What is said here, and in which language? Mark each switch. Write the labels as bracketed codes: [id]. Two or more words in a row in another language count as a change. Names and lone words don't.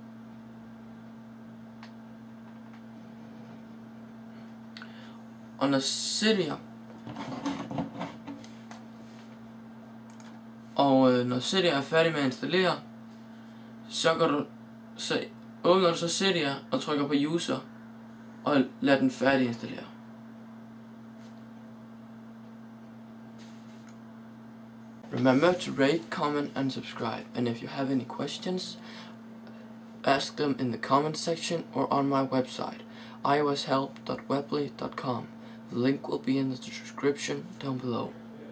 [da] Og når Cydia er færdig med at installere, så åbner du så Cydia og trykker på user og lader den færdig installere. [en] Remember to rate, comment and subscribe, and if you have any questions, ask them in the comment section or on my website, ioshelp.weebly.com. The link will be in the description down below.